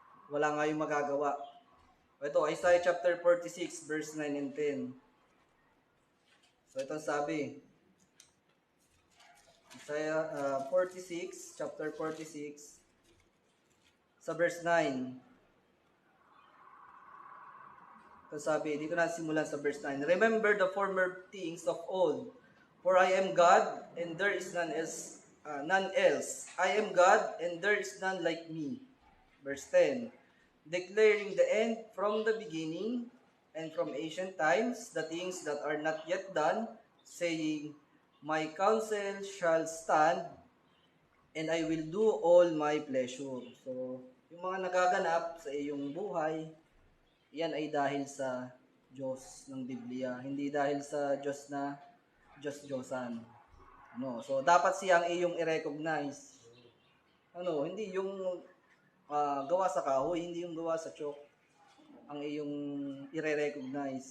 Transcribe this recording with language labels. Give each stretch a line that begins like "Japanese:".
Filipino: Wala nga yung magagawa. Ito,
English: Isaiah chapter 46 verse 9 and 10.
Filipino: So ito ang sabi, Isaiah 46, chapter 46 sa verse 9. Ito sabi, dito na simulan sa verse 9.
English: Remember the former things of old, for I am God and there is none else. I am God, and there is none like me. Verse 10. Declaring the end from the beginning, and from ancient times, the things that are not yet done, saying, my counsel shall stand, and I will do all my pleasure.
Filipino: So, yung mga nagaganap sa iyong buhay, yan ay dahil sa Diyos ng Biblia. Hindi dahil sa Diyos na Diyos-Diyosan. So dapat siyang iyong i-recognize. Hindi yung gawa sa kahoy, hindi yung gawa sa chalk ang iyong i-recognize.